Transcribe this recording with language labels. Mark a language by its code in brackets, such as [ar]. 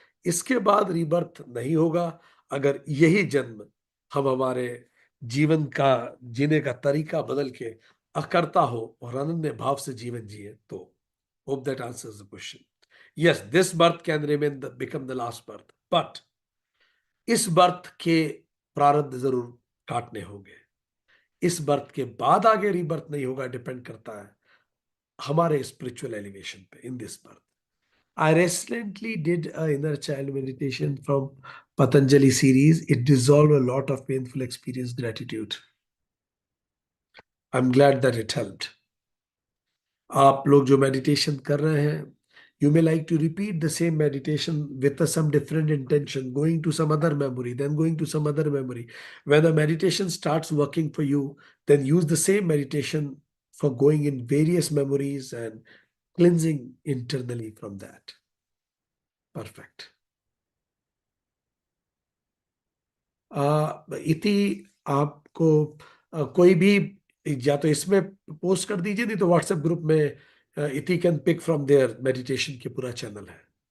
[hi] इसके बाद रीबर्थ नहीं होगा। अगर यही जन्म हम हमारे जीवन का जीने का तरीका बदल के अकर्ता हो और अनन्य भाव से जीवन जिए तो [en] Hope that answers the question. Yes, this birth can remain the become the last birth, but [hi] इस बर्थ के प्रारब्ध जरूर काटने होंगे। इस बर्थ के बाद आगे रीबर्थ नहीं होगा, डिपेंड करता है हमारे स्पिरिचुअल एलिवेशन पे [en] In this birth. I recently did a inner child meditation from Patanjali series. It dissolved a lot of painful experience gratitude. I'm glad that it helped. [hi] आप लोग जो मेडिटेशन कर रहे हैं, [en] you may like to repeat the same meditation with some different intention, going to some other memory, then going to some other memory. When the meditation starts working for you, then use the same meditation for going in various memories and cleansing internally from that. Perfect. [hi] इति आपको कोई भी या तो इसमें post कर दीजिए, नहीं तो व्हाट्सएप ग्रुप में [en] इति can pick from there [hi] meditation की पूरा चैनल है।